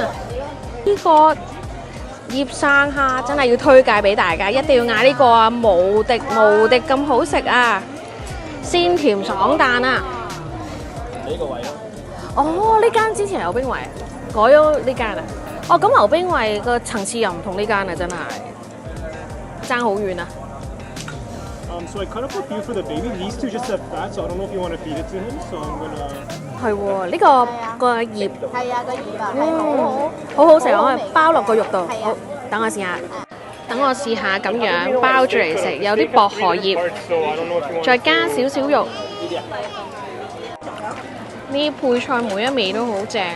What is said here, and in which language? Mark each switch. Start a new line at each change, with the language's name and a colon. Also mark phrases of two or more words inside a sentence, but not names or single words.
Cantonese: 呢個醃生蝦真係要推介俾大家，一定要嗌呢個啊，無敵咁好食啊！鮮甜爽彈啊！呢個位咯。哦，呢間之前有冰圍，改咗呢間啊。哦，咁牛冰圍個層次又唔同呢間啊，真係爭好遠啊！
English: So I cut up a few for the baby. These two just have fat, so I don't know if you want to feed it to him. So I'm gonna.
Cantonese: 係喎，呢個葉係啊，個葉啊，好好食，我可以包落個肉度。好，等我試下。等我試下咁樣包住嚟食，有啲薄荷葉，再加少少肉。呢啲配菜每一味都好正啊！